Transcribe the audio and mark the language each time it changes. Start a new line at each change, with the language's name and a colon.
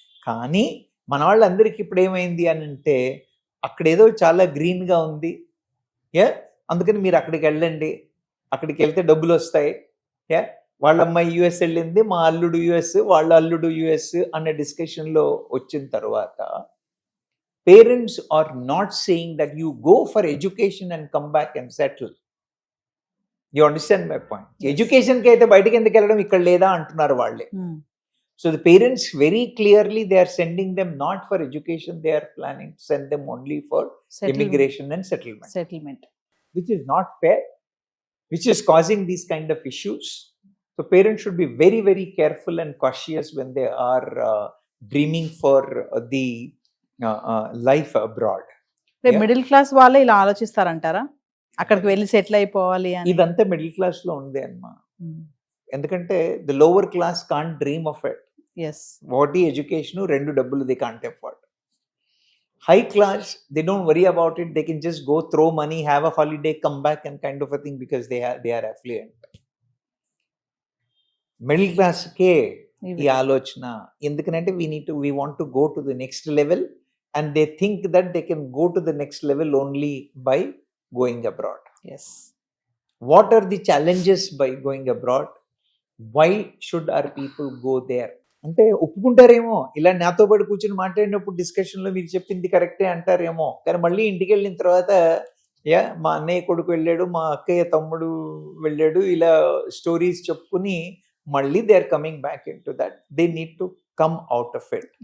Telugu: కానీ మన వాళ్ళందరికీ ఇప్పుడు ఏమైంది అని అంటే, అక్కడేదో చాలా గ్రీన్గా ఉంది, అందుకని మీరు అక్కడికి వెళ్ళండి, అక్కడికి వెళ్తే డబ్బులు వస్తాయి, వాళ్ళ అమ్మాయి US వెళ్ళింది, మా అల్లుడు US, వాళ్ళ అల్లుడు US అనే డిస్కషన్లో వచ్చిన తర్వాత
English: Parents are not saying that you go for education and come back and settle. You understand my point?
Telugu: ఎడ్యుకేషన్కి అయితే బయటకి ఎందుకు వెళ్ళడం, ఇక్కడ లేదా అంటున్నారు వాళ్ళే.
English: So the parents very clearly, they are sending them not for education, they are planning to send them only for immigration and settlement, which is not fair, which is causing these kind of issues. So parents should be very, very careful and cautious when they are dreaming for the life abroad.
Telugu: Middle class వాళ్ళే ఇలా ఆలోచిస్తారంటారా, అక్కడికి వెళ్ళి settle అయిపోవాలి అని? ఇదంతా middle class లో ఉంది అమ్మా.
English: ఎందుకంటే the lower class can't dream of it.
Telugu: వాటి ఎడ్యుకేషన్, రెండు డబ్బులు
English: They can't afford. High class, they don't worry about it, they can just go throw money, have a holiday, come back and kind of a thing, because they are affluent. Middle class
Telugu: ke ee alochna endukanante
English: we want to go to the next level, and they think that they can go to the next level only by going abroad. Yes What are the challenges by going abroad? Why should our people go there?
Telugu: అంటే ఒప్పుకుంటారేమో, ఇలా నాతో పాటు కూర్చొని మాట్లాడినప్పుడు డిస్కషన్లో మీరు చెప్పింది కరెక్టే అంటారేమో, కానీ మళ్ళీ ఇంటికి వెళ్ళిన తర్వాత మా అన్నయ్య కొడుకు వెళ్ళాడు, మా అక్కయ్య తమ్ముడు వెళ్ళాడు, ఇలా స్టోరీస్ చెప్పుకుని మళ్ళీ
English: They are coming back into that. They need to come out of it.